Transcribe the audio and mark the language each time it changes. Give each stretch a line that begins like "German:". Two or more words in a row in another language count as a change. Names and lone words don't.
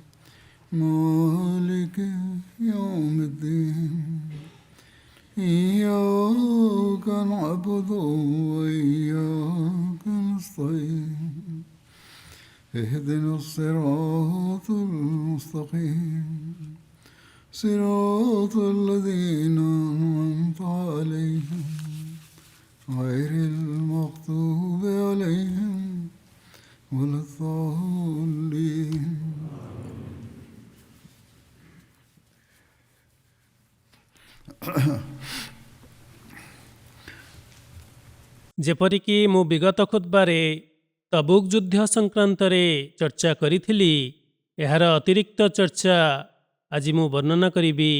Arabic: مالك يوم الدين إياك نعبد وإياك نستعين اهدنا الصراط المستقيم صراط الذين أنعمت عليهم غير المغضوب عليهم ولا الضالين
Odia: ଯେପରିକି ମୁଁ ବିଗତ ଖୁତବାରେ ତବୁକ୍ ଯୁଦ୍ଧ ସଂକ୍ରାନ୍ତରେ ଚର୍ଚ୍ଚା କରିଥିଲି, ଏହାର ଅତିରିକ୍ତ ଚର୍ଚ୍ଚା ଆଜି ମୁଁ ବର୍ଣ୍ଣନା କରିବି।